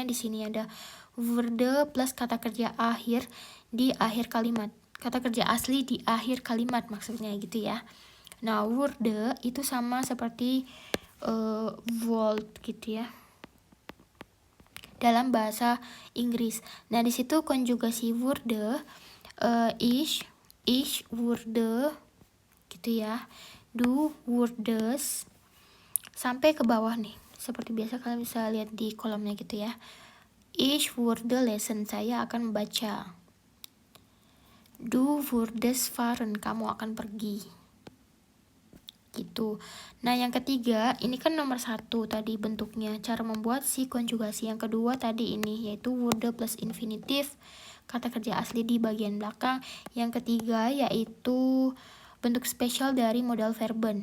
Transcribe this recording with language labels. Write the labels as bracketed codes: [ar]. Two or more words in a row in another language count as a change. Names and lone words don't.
[id] Di sini ada wurde plus kata kerja akhir di akhir kalimat. Kata kerja asli di akhir kalimat maksudnya gitu ya. Nah, wurde itu sama seperti volt gitu ya dalam bahasa Inggris. Nah, di situ konjugasi wurde [de] ich wurde [id] gitu ya. [de] Du wurdest [id] sampai ke bawah nih. Seperti biasa kalian bisa lihat di kolomnya gitu ya. [de] Ich würde lesen, [id] saya akan membaca. [de] Du würdest fahren, [id] kamu akan pergi. Gitu. Nah, yang ketiga, ini kan nomor 1 tadi bentuknya, cara membuat si konjugasi. Yang kedua tadi ini, yaitu wurde plus infinitif, kata kerja asli di bagian belakang. Yang ketiga yaitu bentuk spesial dari modal verben.